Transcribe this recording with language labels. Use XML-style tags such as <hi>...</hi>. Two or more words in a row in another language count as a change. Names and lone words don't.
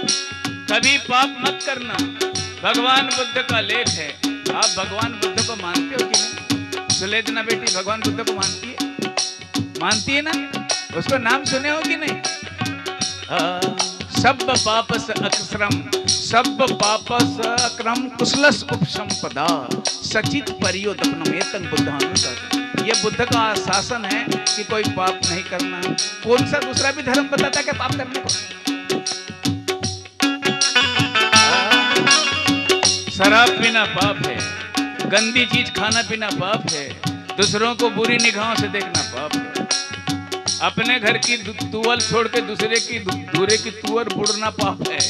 <hi>कभी पाप मत करना, भगवान बुद्ध का लेख है। आप भगवान बुद्ध को मानते हो कि नहीं? सुलेजना बेटी भगवान बुद्ध को मानती है? मानती है ना? उसको नाम सुने हो कि नहीं?</hi> <pi>सब पापस अक्षरम, सब पापस अक्रम कुशलस उपसंपदा सचित परियोदपनम एतं बुद्धानुशासन।</pi> <hi>ये बुद्ध का शासन है कि कोई पाप नहीं करना। कौन सा दूसरा भी धर्म बताता है कि पाप करने को? शराब पीना पाप है, गंदी चीज खाना पीना पाप है, दूसरों को बुरी निगाहों से देखना पाप है, अपने घर की तुअल छोड़ के दूसरे की दूरे की तुअर बुड़ना पाप है।</hi>